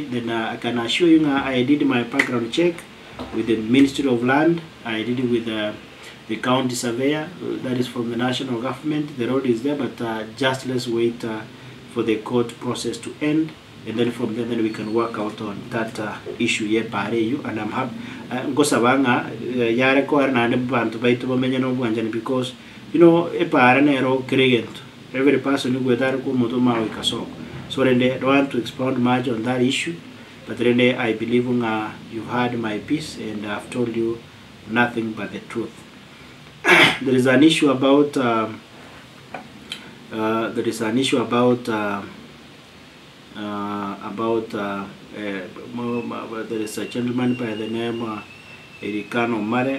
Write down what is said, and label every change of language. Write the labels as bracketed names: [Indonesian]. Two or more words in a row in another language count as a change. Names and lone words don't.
[English] Then I can assure you I did my background check with the Ministry of Land. I did it with the county surveyor, that is from the national government. The road is there, but just let's wait for the court process to end, and then from there then we can work out on that issue here. And I'm happy [Gusii] ngosabanga yare ko na bantu baitu bamenye no bwanjani, [English] because you know every person who so then I don't want to expound much on that issue, but then I believe you've heard my piece and I've told you nothing but the truth. There is an issue about there is a gentleman by the name Ericano Mare.